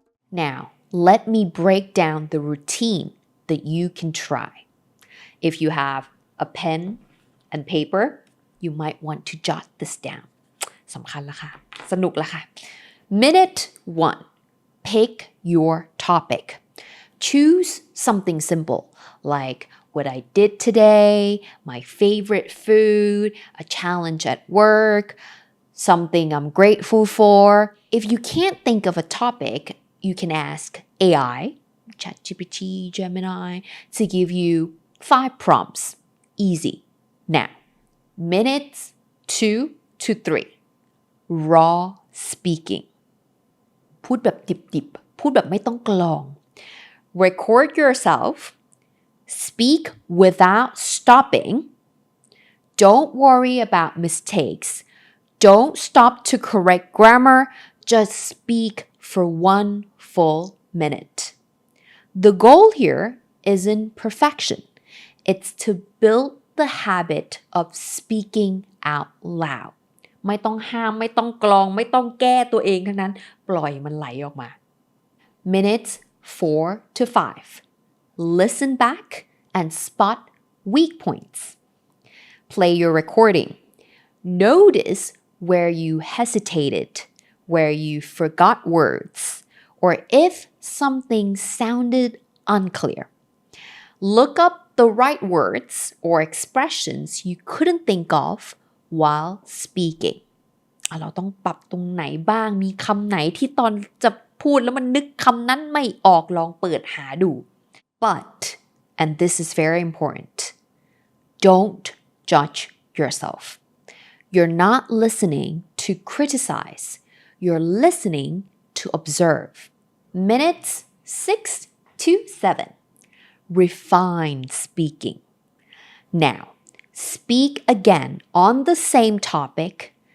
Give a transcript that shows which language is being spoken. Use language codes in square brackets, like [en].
[en] Now, let me break down the routine that you can try. If you have a pen and paper, you might want to jot this down. [th] สำคัญละค่ะ สนุกละค่ะ [en] Minute 1. Pick your topic. Choose something simple like what I did today, my favorite food, a challenge at work, something I'm grateful for. If you can't think of a topic, you can ask AI, ChatGPT, Gemini, to give you 5 prompts. Easy. Now, minutes 2 to 3. Raw speaking. [th] พูดแบบดิบๆ พูดแบบไม่ต้องกลอง [en] Record yourself. Speak without stopping. Don't worry about mistakes. Don't stop to correct grammar. Just speak for 1 full minute. The goal here isn't perfection. It's to build the habit of speaking out loud. [th] ไม่ต้องห้ามไม่ต้องกลองไม่ต้องแก้ตัวเองทั้งนั้นปล่อยมันไหลออกมา [en] Minutes 4 to 5. Listen back and spot weak points. Play your recording. Notice where you hesitated, where you forgot words, or if something sounded unclear. Look up the right words or expressions you couldn't think of while speaking. [th] เราต้องปรับตรงไหนบ้างมีคำไหนที่ตอนจะพูดแล้วมันนึกคำนั้นไม่ออกลองเปิดหาดู [en] But, and this is very important, don't judge yourself. You're not listening to criticize. You're listening to observe. Minutes 6 to 7. Refine speaking. Now, speak again on the same topic.